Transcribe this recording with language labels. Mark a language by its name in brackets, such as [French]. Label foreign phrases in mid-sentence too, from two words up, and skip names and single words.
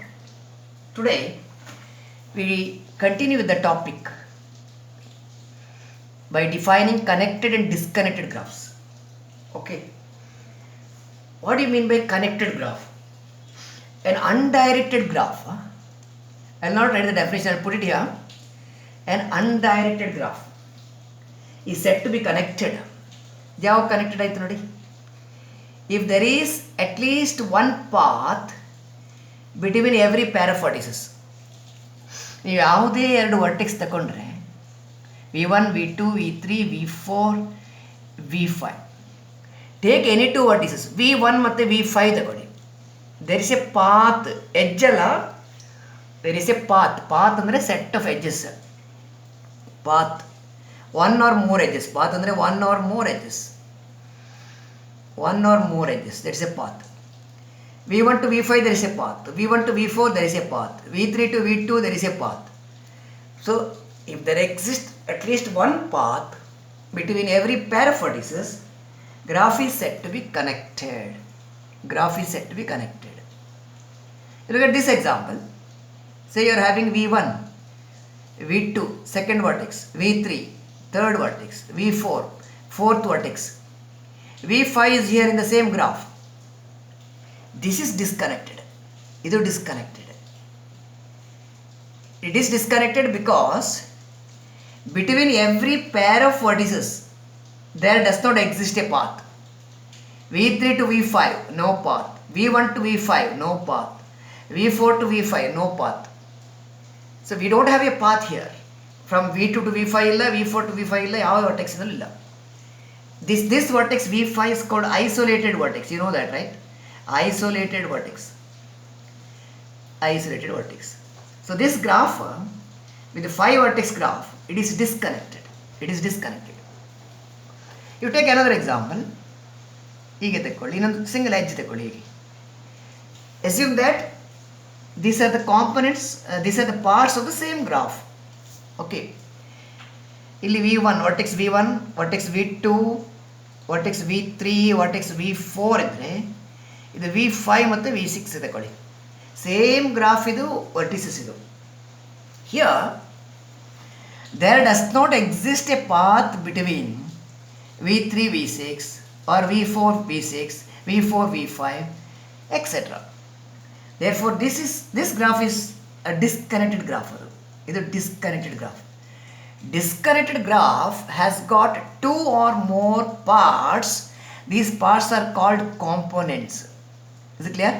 [English] Today we continue with the topic by defining connected and disconnected graphs. Okay, what do you mean by connected graph? An undirected graph, I will not write the definition, I will put it here. An undirected graph is said to be connected. [Kannada] ಯಾವ ಕನೆಕ್ಟೆಡ್ ಆಯಿತು ನೋಡಿ, [English] if there is at least one path between every pair of vertices. [Kannada] ನೀವು ಯಾವುದೇ ಎರಡು ವರ್ಟೆಕ್ಸ್ ತಗೊಂಡ್ರೆ v1, v2, v3, v4, v5, [English] take any two vertices v1 [Kannada] ಮತ್ತು v5 ತಗೊಳ್ಳಿ. [English] there is a path, edge ಅಲ್ಲ, there is a path ಅಂದರೆ set of edges, path one or more edges, path ಅಂದರೆ one or more edges, that is a path. v1 to v5 there is a path, v1 to v4 there is a path, v3 to v2 there is a path. So if there exists at least one path between every pair of vertices, graph is said to be connected. Look at this example. Say you are having v1, v2 second vertex, v3 third vertex, v4 fourth vertex, v5 is here in the same graph. This is disconnected. It is disconnected because between every pair of vertices there does not exist a path. v3 to v5 no path, v1 to v5 no path, v4 to v5 no path. So we don't have a path here. From v2 to v5 illa, v4 to v5 illa, ಯಾವ vertex illa. This vertex v5 is called isolated vertex. You know that, right? Isolated vertex. So this graph with the 5 vertex graph, it is disconnected. You take another example. [Kannada] ಹೀಗೆ ತಗೊಳ್ಳಿ, ಇನ್ನೊಂದು [English] single edge [Kannada] ತಗೊಳ್ಳಿ. [English] ಹೀಗೆ assume that these are the components, these are the parts of the same graph. [Kannada] Okay, ಇಲ್ಲಿ v1 vertex v1, vertex v2, vertex v3, vertex v4 ಇದ್ರೆ ಇದು v5 ಮತ್ತು v6 ತಗೊಳ್ಳಿ. [English] same graph [Kannada] ಇದು, ವರ್ಟಿಸಸ್ ಇದು. [English] Here there does not exist a path between v3 v6 or v4 v6, v4 v5, etc. Therefore this graph is a disconnected graph. This disconnected graph has got two or more parts. These parts are called components. Is it clear?